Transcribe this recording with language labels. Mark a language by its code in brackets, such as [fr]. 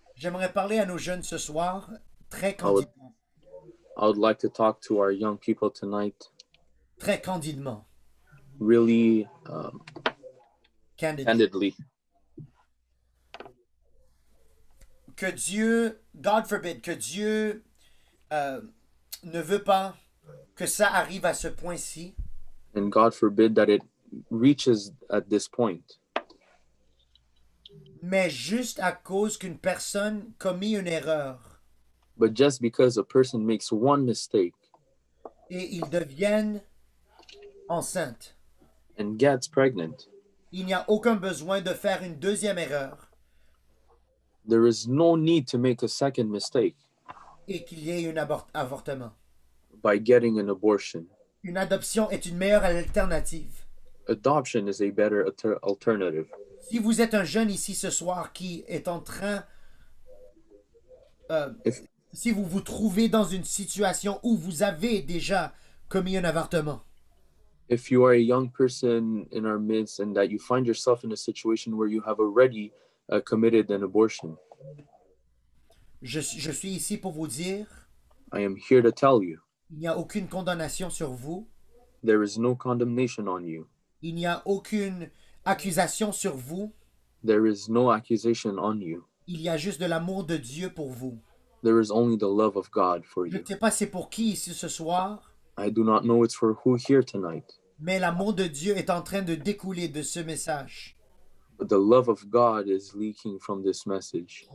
[fr] J'aimerais parler à nos jeunes ce soir, très candidement. [en] I would like to talk to our young people tonight [fr] Très candidement. [en] really Candidly. candidly. [fr] Que Dieu, [en] God forbid, [fr] que Dieu ne veut pas que ça arrive à ce point-ci, [en] And God forbid that it reaches at this point. [fr] mais juste à cause qu'une personne commis une erreur [en] But just because a person makes one mistake [fr] et ils deviennent enceintes, [en] and gets pregnant, [fr] il n'y a aucun besoin de faire une deuxième erreur [en] there is no need to make a second mistake [fr] et qu'il y ait un avortement. [en] by getting an abortion. [fr] Une adoption est une meilleure alternative. [en] Adoption is a better alternative. [fr] Si vous êtes un jeune ici ce soir qui est en train... [en] If- [fr] si vous vous trouvez dans une situation où vous avez déjà commis un avortement, [en] If you are a young person in our midst and that you find yourself in a situation where you have already committed an abortion, [fr] je suis ici pour vous dire, [en] I am here to tell you [fr] il n'y a aucune condamnation sur vous, [en] there is no condemnation on you. [fr] il n'y a aucune accusation sur vous, [en] There is no accusation on you. [fr] il y a juste de l'amour de Dieu pour vous. [en] There is only the love of God for [fr] Je [en] you. [fr] ne sais pas c'est pour qui ici ce soir, [en] I do not know it's for who here tonight, [fr] mais l'amour de Dieu est en train de découler de ce message. [en] but the love of God is leaking from this message.